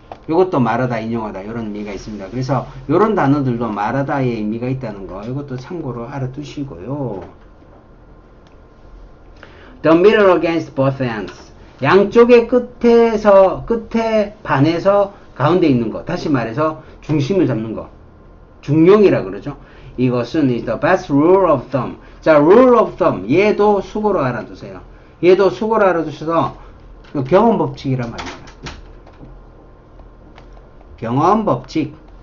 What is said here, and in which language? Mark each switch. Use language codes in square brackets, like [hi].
[ko] 요것도 말하다, 인용하다 이런 의미가 있습니다. 그래서 요런 단어들도 말하다의 의미가 있다는 거, 이것도 참고로 알아두시고요. [en] The middle against both ends. [ko] 양쪽의 끝에 반해서 가운데 있는 거. 다시 말해서 중심을 잡는 거. 중용이라 그러죠. 이것은 [en] is the best rule of thumb. 자, rule of thumb. [ko] 얘도 수고로 알아두세요. 얘도 수고로 알아두셔서 경험 법칙이란 말입니다. 경험 법칙.